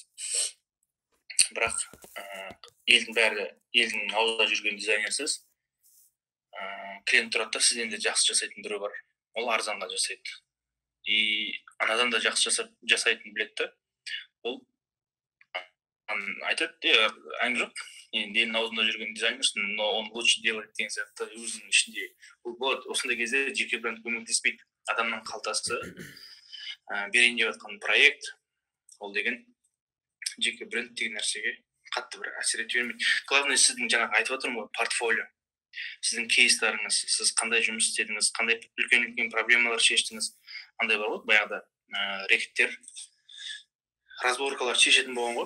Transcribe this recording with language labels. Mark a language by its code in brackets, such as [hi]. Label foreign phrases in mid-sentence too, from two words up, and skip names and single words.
[kk] Бірақ елдің аузында жүрген дизайнерсіз. Клиент тұрады да, сізден де жақсы жасайтын біреу бар. Ол арзанға жасайды. И анадан да жақсы жасайтын білетті. Ол айтады, әңгі жоқ. Елдің аузында жүрген дизайнерсің, [ru] но он лучше делает [kk] деген сияқты өзінің ішінде. Бұл болады. Осындай кезде жеке бренд көмектеспейді. Адамның қалтасы берейін деп жатқан проект, ол деген жеке бренд деген нәрсеге қатты бір әсер ете бермейді. Главное, сіздің жаңағы айтып отырмын ғой, портфолио. Сіздің кейстарыңыз, сіз қандай жұмыс істедіңіз, қандай үлкен проблемалар шештіңіз, андай бар ғой, баяғыда рекеттер, разборкалар шешетін болған ғой.